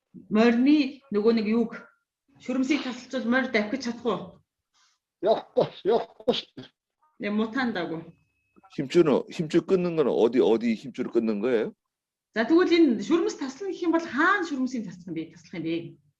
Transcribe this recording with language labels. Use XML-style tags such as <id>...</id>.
<mn>морины нөгөө нэг юуг шүрмсийг тасалжуул морь давхиж чадах уу? Yok.</mn> <ko>네 못한다고. 힘줄 끊는 건 어디 힘줄을 끊는 거예요?</ko> <mn>За тэгвэл энэ шүрмс таслах гэх юм бол хаана шүрмсийг таслах юм бэ?</mn>